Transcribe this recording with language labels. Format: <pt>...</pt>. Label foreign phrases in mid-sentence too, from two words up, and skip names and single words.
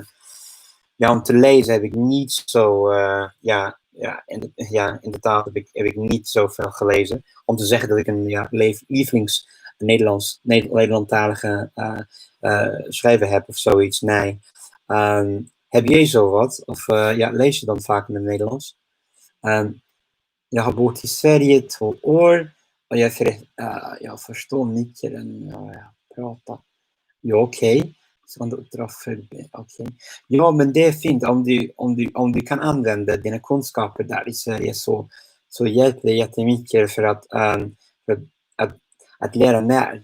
<nl>om te lezen heb ik niet zo... in de taal heb ik niet zoveel gelezen. Om te zeggen dat ik een lievelings Nederlandtalige schrijver heb of zoiets. Nee. Heb jij zo wat? Of lees je dan vaak in het Nederlands?</nl> <sv>Jag har bott i Sverige 2 år och jag förstår mycket när jag pratar. Ja, okej. Så man drar förbi. Okay. Ja, men det är fint om du kan använda dina kunskaper där i Sverige så hjälper det jättemycket för att lära mer.</sv>